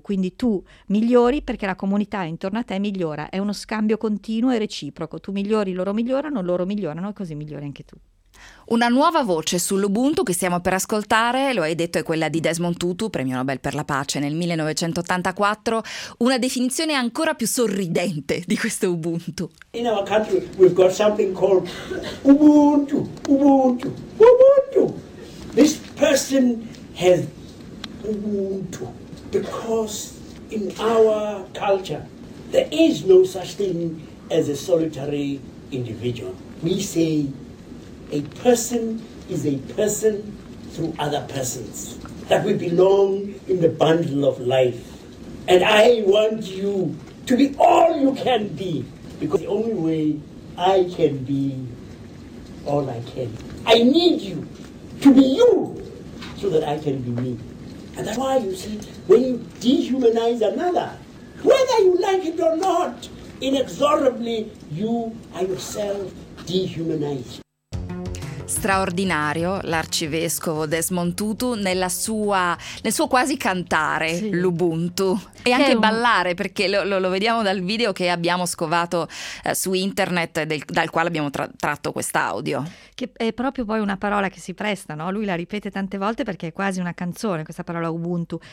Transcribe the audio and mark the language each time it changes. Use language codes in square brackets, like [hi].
[it] Quindi tu migliori perché la comunità intorno a te migliora, è uno scambio continuo e reciproco. Tu migliori, loro migliorano e così migliori anche tu. Una nuova voce sull'Ubuntu che stiamo per ascoltare, lo hai detto, è quella di Desmond Tutu, premio Nobel per la pace nel 1984, una definizione ancora più sorridente di questo Ubuntu. [en] In our country we've got something called Ubuntu, Ubuntu, Ubuntu. This person has Ubuntu because in our culture there is no such thing as a solitary individual. We say a person is a person through other persons, that we belong in the bundle of life. And I want you to be all you can be, because the only way I can be all I can. I need you to be you so that I can be me. And that's why, you see, when you dehumanize another, whether you like it or not, inexorably you are yourself dehumanized. [it] Straordinario l'arcivescovo Desmond Tutu nel suo quasi cantare, sì, l'Ubuntu, e anche ballare, perché lo vediamo dal video che abbiamo scovato su internet, dal quale abbiamo tratto quest'audio. Che è proprio poi una parola che si presta, no? Lui la ripete tante volte perché è quasi una canzone, questa parola Ubuntu.